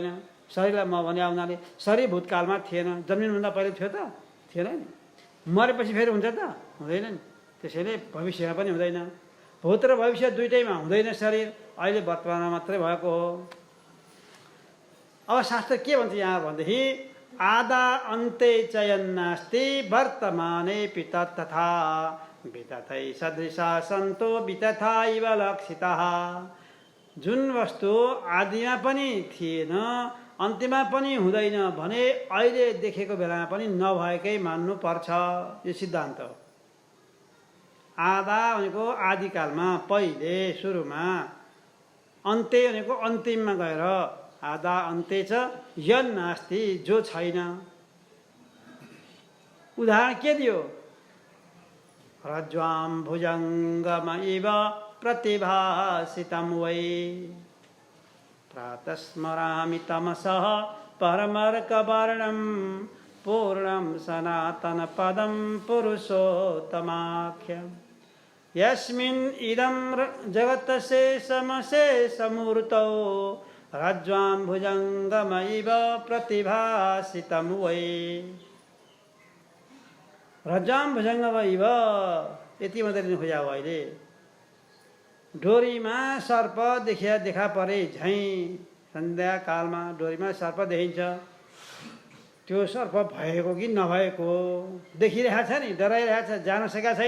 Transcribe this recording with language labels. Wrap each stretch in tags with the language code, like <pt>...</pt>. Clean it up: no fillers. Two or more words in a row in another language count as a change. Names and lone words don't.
<ne>शरीरलाई म भने आउनाले शरीर भूतकालमा थिएन, जन्मिनुभन्दा पहिले थियो त? थिएन नि। मरेपछि फेरि हुन्छ त? हुँदैन नि। त्यसैले भविष्यमा पनि हुँदैन। भूत र भविष्य दुइटैमा हुँदैन शरीर, अहिले वर्तमानमा मात्रै भएको हो। अब शास्त्र के भन्छ यहाँ भनेदेखि</ne> <sa>आदा अन्ते चयन्नास्ति वर्तमाने तथा वितथै सदृशा सन्तो वितथा इव लक्षितः।</sa> <ne>जुन वस्तु आदिमा पनि थिएन, अन्त्यमा पनि हुँदैन भने अहिले देखेको बेलामा पनि नभएकै मान्नु पर्छ। यो सिद्धान्त हो। आदा भनेको आदिकालमा, पहिले सुरुमा, अन्त्य भनेको अन्तिममा गएर।</ne> <sa>आदा अन्त्य च यन्नास्ति,</sa> <ne>जो छैन। उदाहरण के दियो?</ne> <sa>रज्ज्वां भुजङ्गम इव प्रतिभासितं वै प्रातस्मरामि तमसः परमर्कवर्णं पूर्णं सनातनपदं पुरुषोत्तमाख्यम् यस्मिन् इदं जगत्शेषमशेषमूर्तौ रज्ज्वां भुजङ्गम इव प्रतिभासितं वै। रज्ज्वां भुजङ्गम इव</sa> <ne>यति मात्रै लिनु खोजेको अहिले। डोरीमा सर्प देखा परे झैँ, सन्ध्याकालमा डोरीमा सर्प देखिन्छ। त्यो सर्प भएको कि नभएको देखिरहेको छ नि, डराइरहेको छ, जान सकेका छैन।</ne>